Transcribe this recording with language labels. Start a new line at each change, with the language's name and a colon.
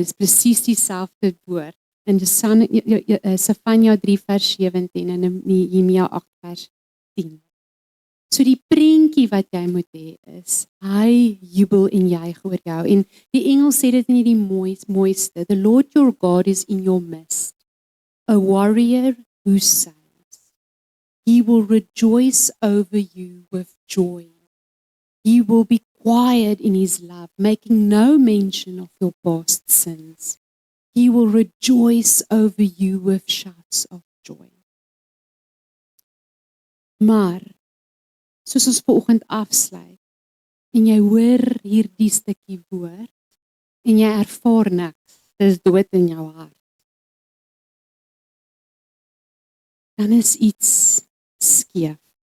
Afrikaans: Dit is presies dieselfde woord. In Sefanja 3 vers 17 en in Nehemia 8 vers 10. So die prentjie wat jy moet hê is, hy jubel en juig oor jou. En die Engels sê dit in die mooiste.
English: The Lord your God is in your midst, a warrior who saves. He will rejoice over you with joy. He will be quiet in his love, making no mention of your past sins. He will rejoice over you with shouts of joy.
Afrikaans: Maar, soos ons vanoggend afsluit, en jy hoor hierdie stukkie woord, en jy ervaar niks, dis dood in jou hart, dan is iets skeef.